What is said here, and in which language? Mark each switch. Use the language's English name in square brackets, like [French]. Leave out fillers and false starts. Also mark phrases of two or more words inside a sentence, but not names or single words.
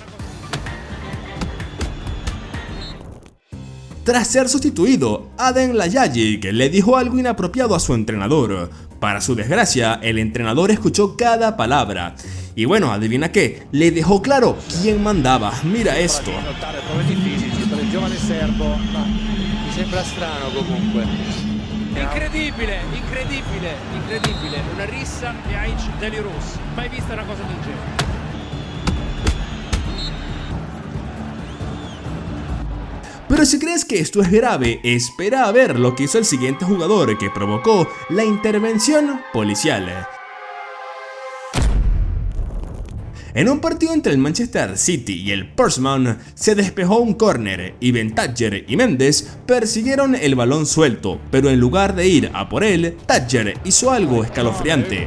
[Spanish] Tras ser sustituido, Adem Ljajic le dijo algo inapropiado a su entrenador. Para su desgracia, el entrenador escuchó cada palabra. Y bueno, adivina qué, le dejó claro quién mandaba. Mira esto. [Italian] Incredibile, incredibile, incredibile. Una rissa e Aic Delirus. Mai vista una cosa del genere. [Spanish] Pero si crees que esto es grave, espera a ver lo que hizo el siguiente jugador que provocó la intervención policial. En un partido entre el Manchester City y el Portsmouth se despejó un córner y Bentancur y Mendes persiguieron el balón suelto, pero en lugar de ir a por él, Thatcher hizo algo escalofriante.